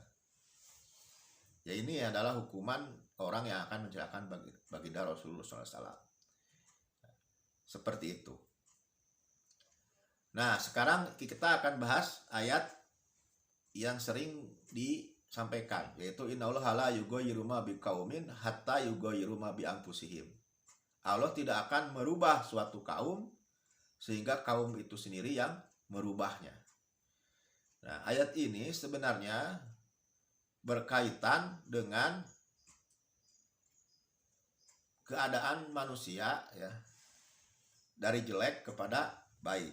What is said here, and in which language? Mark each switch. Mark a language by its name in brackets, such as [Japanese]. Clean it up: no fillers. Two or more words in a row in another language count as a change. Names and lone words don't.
[Indonesian] Ya, ini adalah hukuman orang yang akan mencelakakan baginda Rasulullah SAW. Seperti itu. Nah, sekarang kita akan bahas ayat yang sering disampaikan, yaitu [Arabic] إن الله لا يغير ما بقوم حتى يغيروا ما بأنفسهم. [Indonesian] Allah tidak akan merubah suatu kaum sehingga kaum itu sendiri yang merubahnya. Nah, ayat ini sebenarnya berkaitan dengan keadaan manusia, ya, dari jelek kepada baik.